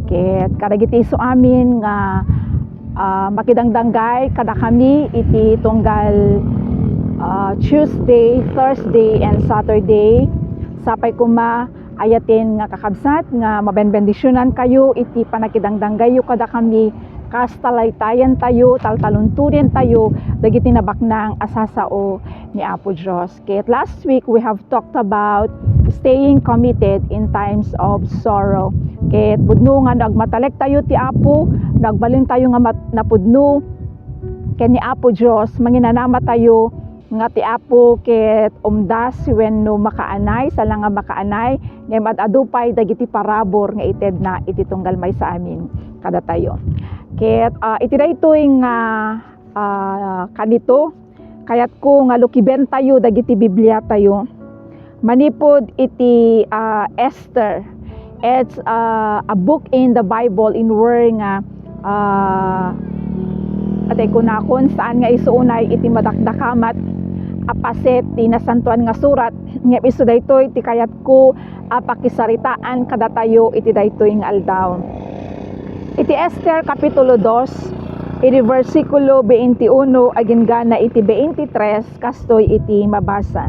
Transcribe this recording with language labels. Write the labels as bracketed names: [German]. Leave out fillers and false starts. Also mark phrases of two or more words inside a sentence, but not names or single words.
[Iloko] Ket kadagiti isu amin nga makidangdanggay kada kami iti tunggal Tuesday, Thursday, and Saturday. Sapay kuma ayatin nga kakabsat nga mabenbendisyonan kayo iti panakidangdanggayo kada kami kas talaytayan tayo, taltalunturin tayo dagiti nabaknang asasao ni Apo Diyos. [English] Ket last week we have talked about staying committed in times of sorrow. [Iloko] Ket pudno nga nagmatalek tayo ti Apo, nagbalin tayo nga napudno ken ni Apo Diyos, manginanama tayo nga ti Apo ket umdas wenno makaanay sala nga makaanay ngem adupay dagiti parabor nga ited na iti tunggal may sa amin kada tayo. Ket iti daytoy nga kanito kayat ko nga lukiben tayo dagiti Biblia tayo manipod iti Esther. [English] It's a book in the Bible in where [Iloko] nga atay ko na [Filipino] kung saan [Iloko] nga isuunay iti madakdakamat apaset ti nasantuan nga surat nga isu daytoy ti kayat ko pakisaritaan kada tayo iti daytoy nga aldaw. Iti Esther kapitulo 2 iti versikulo 21 aging gana iti 23 kastoy iti mabasa.